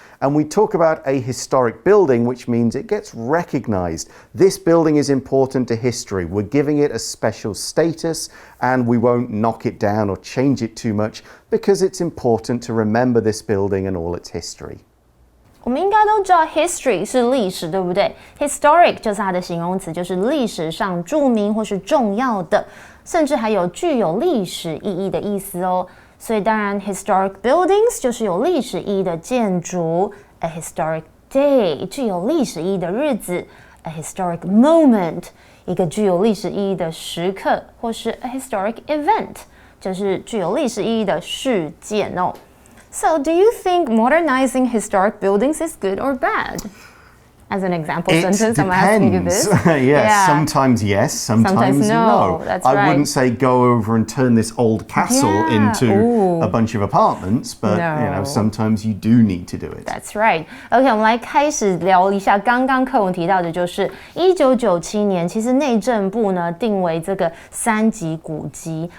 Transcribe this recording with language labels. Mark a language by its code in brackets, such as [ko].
[en] and we talk about a historic building, which means it gets recognized. This building is important to history. We're giving it a special status, and we won't knock it down or change it too much because it's important to remember this building and all its history. [zh] 我们应该都知道 history 是历史，对不对？Historic 就是它的形容词，就是历史上著名或是重要的，甚至还有具有历史意义的意思哦。所以当然 [en] historic buildings [zh] 就是有历史意义的建筑 ， [en] a historic day [zh] 具有历史意义的日子 ， [en] a historic moment [zh] 一个具有历史意义的时刻，或是 [en] a historic event [zh] 就是具有历史意义的事件哦。 [en] So, do you think modernizing historic buildings is good or bad? As an example sentence, I'm asking you this. Yes, sometimes yes, sometimes no. That's I right. wouldn't say go over and turn this old castle into a bunch of apartments, but sometimes you do need to do it. That's right. [zh] OK, 我们来开始聊一下刚刚课文提到的，就是1997年，其实内政部呢定为这个3级古迹。